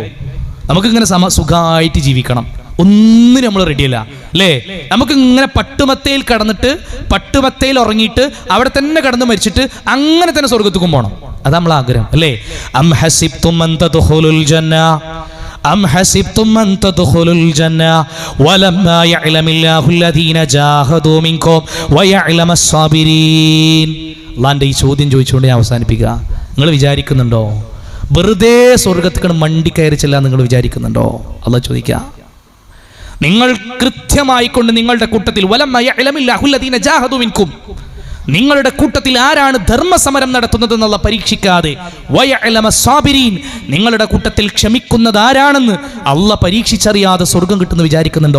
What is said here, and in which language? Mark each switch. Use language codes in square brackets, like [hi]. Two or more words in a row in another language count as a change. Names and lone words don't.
[ml] നമുക്കിങ്ങനെ സുഖമായിട്ട് ജീവിക്കണം, ഒന്നിനും നമ്മൾ റെഡിയല്ല അല്ലേ? നമുക്ക് ഇങ്ങനെ പട്ടുമത്തയിൽ കടന്നിട്ട് പട്ടുമത്തയിൽ ഉറങ്ങിയിട്ട് അവിടെ തന്നെ കടന്ന് മരിച്ചിട്ട് അങ്ങനെ തന്നെ സ്വർഗ്ഗത്തുക്കും പോകണം. അത് നമ്മളെ ആഗ്രഹം അല്ലേ? [ar] أم حسبتم أن تدخلوا الجنة, أم حسبتم أن تدخلوا الجنة ولما يعلم الله الذين جاهدوا منكم ويعلم الصابرين. [ml] അള്ളാന്റെ ഈ ചോദ്യം ചോദിച്ചുകൊണ്ട് ഞാൻ അവസാനിപ്പിക്കുക. നിങ്ങൾ വിചാരിക്കുന്നുണ്ടോ വെറുതെ സ്വർഗത്തിക്ക് മണ്ടി കയറി ചെല്ലാൻ നിങ്ങൾ വിചാരിക്കുന്നുണ്ടോ? അള്ളാഹ് ചോദിക്കുക. നിങ്ങൾ കൃത്യമായിക്കൊണ്ട് നിങ്ങളുടെ കൂട്ടത്തിൽ [ar] ولما يعلم الله الذين جاهدوا منكم, [ml] നിങ്ങളുടെ കൂട്ടത്തിൽ ആരാണ് ധർമ്മസമരം നടത്തുന്നത് എന്നുള്ള പരീക്ഷിക്കാതെ [ar] ويعلم الصابرين, [ml] നിങ്ങളുടെ കൂട്ടത്തിൽ ക്ഷമിക്കുന്നത് ആരാണെന്ന് അള്ളാഹ് പരീക്ഷിച്ചറിയാതെ സ്വർഗം കിട്ടുന്നു വിചാരിക്കുന്നുണ്ടോ?